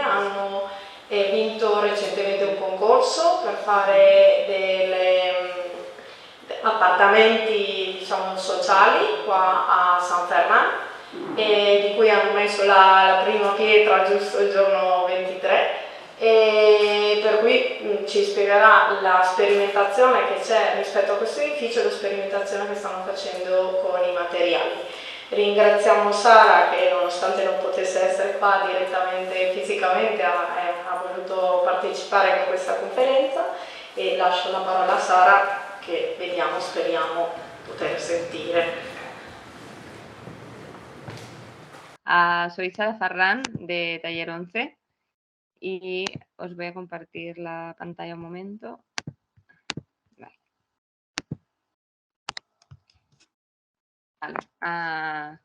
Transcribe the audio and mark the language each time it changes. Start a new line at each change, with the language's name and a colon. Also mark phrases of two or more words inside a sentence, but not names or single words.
Italian: Hanno vinto recentemente un concorso per fare appartamenti, diciamo, sociali qua a San Ferran, di cui hanno messo la prima pietra giusto il giorno 23, e per cui ci spiegherà la sperimentazione che c'è rispetto a questo edificio e la sperimentazione che stanno facendo con i materiali. Ringraziamo Sara che, nonostante non potesse essere qua direttamente fisicamente, ha voluto partecipare a questa conferenza, e lascio la parola a Sara che speriamo poter sentire.
Spanish: Soy Sara Ferran de Taller 11 y os voy a compartir la pantalla un momento. Vale.